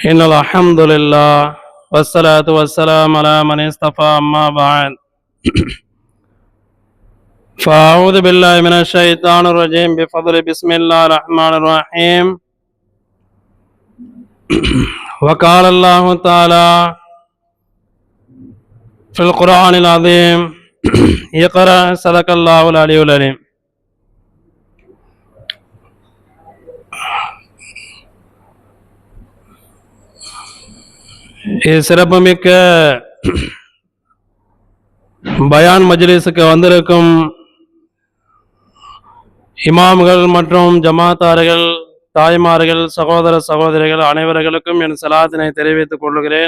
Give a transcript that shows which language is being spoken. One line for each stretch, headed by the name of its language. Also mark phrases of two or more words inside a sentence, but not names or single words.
Arabic: إن الحمد لله والصلاة والسلام على من اصطفى أما بعد فأعوذ بالله من الشيطان الرجيم بفضل بسم الله الرحمن الرحيم وقال الله تعالى في القرآن العظيم اقرأ صدق الله العلي العليم.
Tamil: சிறப்புமிக்க பயான் மஜ்லிஸுக்கு வந்திருக்கும் இமாம்கள் மற்றும் ஜமாத்தார்கள், தாய்மார்கள், சகோதர சகோதரிகள் அனைவர்களுக்கும் என் சலாத்தினை தெரிவித்துக் கொள்கிறேன்.